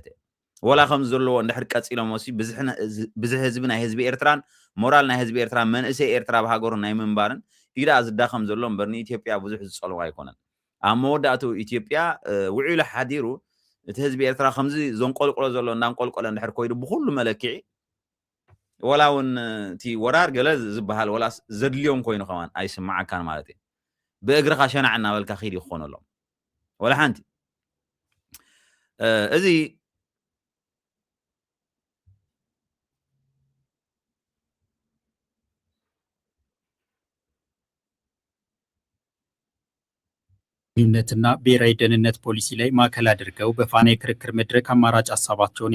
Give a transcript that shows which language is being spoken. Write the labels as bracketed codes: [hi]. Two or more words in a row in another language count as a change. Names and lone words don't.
[ti] እዩ ወላ ከም ዘለዎ እንድሕር ቀፂሎም ወሲ ብዙሕ ህዝቢ ናይ ህዝቢ ኤርትራን ሞራል ናይ ህዝቢ ኤርትራ መንእሰይ ኤርትራ ብሃገሩ ናይ ምንባርን ኢዳ ዝዳኸም ዘሎ እምበር ንኢትዮጵያ ብዙሕ ዝፀልዋ ኣይኮነን ኣብ መወዳእቱ ኢትዮጵያ ውዒሉ ሓዲሩ እቲ ህዝቢ ኤርትራ ከምዚ ዘንቆልቆሎ ዘሎ እንዳንቆልቆለ እንድሕር ኮይዱ ብኩሉ መለክዒ ወላ እውን እቲ ወራር ገለ ዝበሃል ወላ ዘድልዮም ኮይኑ ከማን ኣይስማዓካን ማለት እዩ ብእግርኻ ሸናዕ እናበልካ ኺድ ይኾነሎም ወላ ሓንቲ እዚ [am] ግንኙነትና ብሔራዊ ደህንነት ፖሊሲ ላይ ማዕከል አድርገው በፋና የክርክር መድረክ አማራጭ ሀሳባቸውን